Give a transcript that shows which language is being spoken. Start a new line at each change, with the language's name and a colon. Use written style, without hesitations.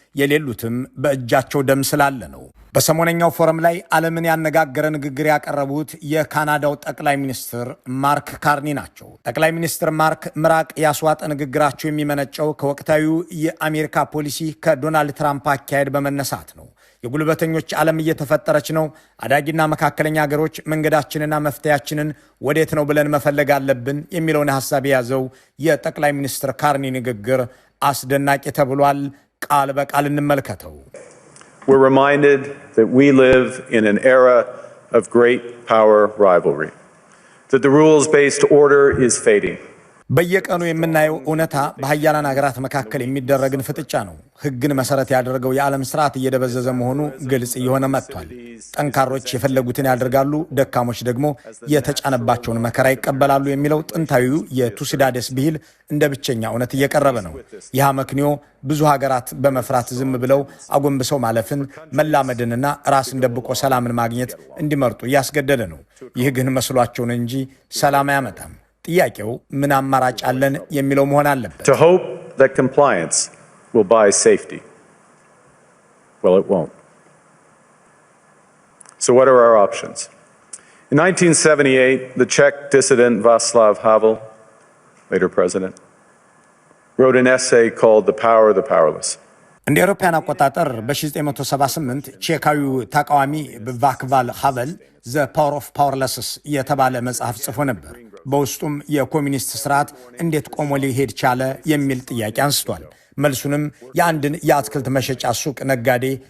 Amharic: የሌሉትም በእጃቸው ደም ስላለ ነው። በሰሞነኛው ፎረም ላይ ዓለምን ያነጋገረ ንግግር ያቀረቡት የካናዳው ጠቅላይ ሚኒስትር ማርክ ካርኒ ናቸው። ጠቅላይ ሚኒስትር ማርክ ምራቅ ያስዋጠ ንግግራቸው የሚመነጨው ከወቅታዊው የአሜሪካ ፖሊሲ ከዶናልድ ትራምፕ አካሄድ በመነሳት ነው። የጉልበተኞች ዓለም እየተፈጠረች ነው። አዳጊና መካከለኛ ሀገሮች መንገዳችንና መፍትያችንን ወዴት ነው ብለን መፈለግ አለብን የሚለውን ሐሳብ የያዘው የጠቅላይ ሚኒስትር ካርኒ ንግግር አስደናቂ ተብሏል። ቃል በቃል እንመልከተው።
English: We're reminded that we live in an era of great power rivalry, that the rules-based order is fading.
Amharic: በየቀኑ የምናየው እውነታ በሀያላን ሀገራት መካከል የሚደረግን ፍጥጫ ነው። ሕግን መሰረት ያደረገው የዓለም ስርዓት እየደበዘዘ መሆኑ ግልጽ እየሆነ መጥቷል። ጠንካሮች የፈለጉትን ያደርጋሉ፣ ደካሞች ደግሞ የተጫነባቸውን መከራ ይቀበላሉ የሚለው ጥንታዊው የቱሲዳዴስ ብሂል እንደ ብቸኛ እውነት እየቀረበ ነው። ይህ አመክንዮ ብዙ ሀገራት በመፍራት ዝም ብለው አጎንብሰው ማለፍን መላመድንና ራስን ደብቆ ሰላምን ማግኘት እንዲመርጡ እያስገደደ ነው። ይህ ግን መስሏቸውን እንጂ ሰላም አያመጣም። ጥያቄው ምን አማራጭ አለን የሚለው መሆን አለበት።
English: To hope that compliance will buy safety. Well, it won't. So what are our options? In 1978, the Czech dissident Václav Havel, later president, wrote an essay called The Power of the Powerless.
Amharic: እንደ አውሮፓውያን አቆጣጠር በ1978 ቼካዊው ተቃዋሚ ቫክላቭ ሃቨል ዘ ፓወር ኦፍ ፓወርለስስ የተባለ መጽሐፍ ጽፎ ነበር። በውስጡም የኮሚኒስት ስርዓት እንዴት ቆሞ ሊሄድ ቻለ የሚል ጥያቄ አንስቷል። መልሱንም የአንድን የአትክልት መሸጫ ሱቅ ነጋዴ